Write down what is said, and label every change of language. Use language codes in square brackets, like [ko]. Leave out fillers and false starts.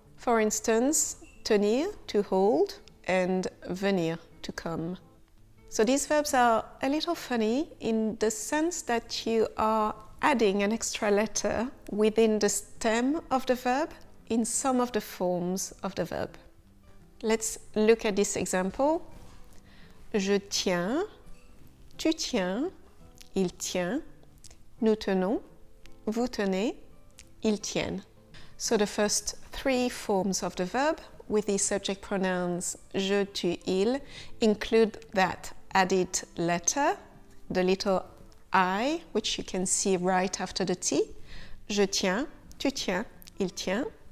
[en] For instance, tenir, to hold, and venir, to come. So these verbs are a little funny in the sense that you are adding an extra letter within the stem of the verb in some of the forms of the verb. Let's look at this example. [fr] Je tiens, tu tiens, il tient, nous tenons, vous tenez, ils tiennent. [en] So the first three forms of the verb with the subject pronouns je, tu, il include that added letter, the little I, which you can see right after the T. [fr] Je tiens, tu tiens, il tient.